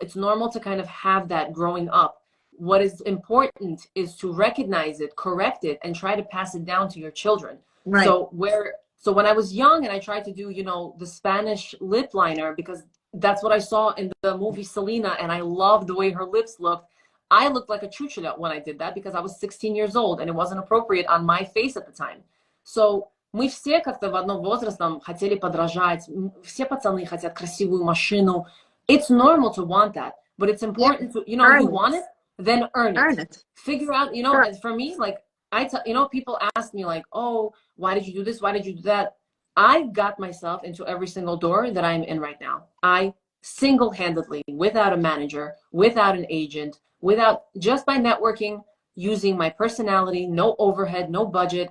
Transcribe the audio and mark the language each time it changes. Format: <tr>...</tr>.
<en>It's normal to kind of have that growing up. What is important is to recognize it, correct it, and try to pass it down to your children. Right. So when I was young and I tried to do, the Spanish lip liner, because that's what I saw in the movie Selena, and I loved the way her lips looked. I looked like a chuchula when I did that because I was 16 years old and it wasn't appropriate on my face at the time.</en> <ru>So мы все как-то в одном возрастном хотели подражать. Все пацаны хотят красивую машину.</ru> <en>It's normal to want that, but it's important to, you want it, then earn it. Figure out, sure. For me, like, people ask me like, oh, why did you do this? Why did you do that? I got myself into every single door that I'm in right now. I single-handedly, without a manager, without an agent, just by networking, using my personality, no overhead, no budget.</en>